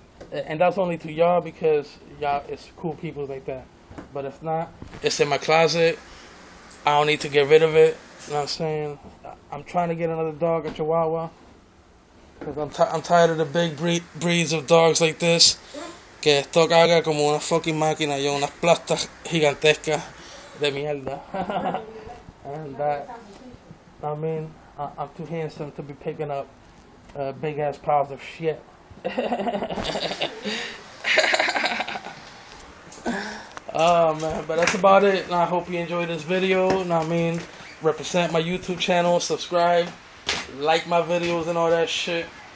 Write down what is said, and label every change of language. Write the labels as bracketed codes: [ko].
[en] And that's only to y'all because y'all is cool people like that. But if not, it's in my closet. I don't need to get rid of it. You know what I'm saying? I'm trying to get another dog, a Chihuahua. Because I'm tired of the big breeds of dogs like this. [es] Que esto caga como una fucking máquina y unas plastas gigantescas de mierda. [en] And I mean, I'm too handsome to be picking up big ass piles of shit. Oh man, but that's about it. And I hope you enjoyed this video. And I mean, represent my YouTube channel, subscribe, like my videos and all that shit.